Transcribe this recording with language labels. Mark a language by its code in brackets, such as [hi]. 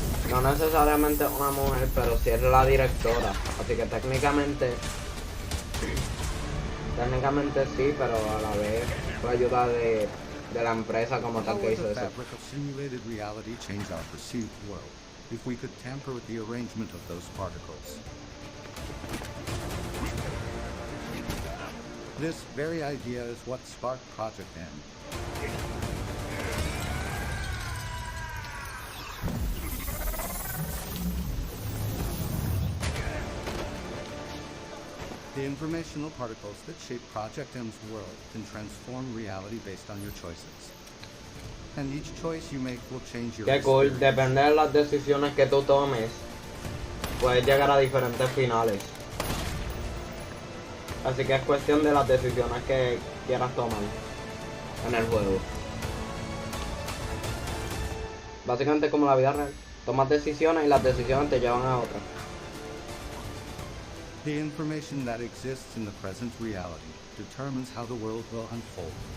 [es] No necesariamente una mujer, pero sí es la directora. Así que técnicamente sí, pero a la vez fue ayuda de la empresa como tal que hizo eso. [en] How would the fabric of simulated reality change our perceived world if we could tamper with the arrangement of those particles? This very idea is what sparked Project M. The informational particles that shape Project M's world can transform reality based on your choices. And each choice you make will change your [es] Qué cool, [en] experience. [es] depende de las decisiones que tú tomes, puedes llegar a diferentes finales. Así que es cuestión de las decisiones que quieras tomar en el juego. Básicamente como la vida real. Tomas decisiones y las decisiones te llevan a otras. [en] The information that exists in the present reality determines how the world will unfold.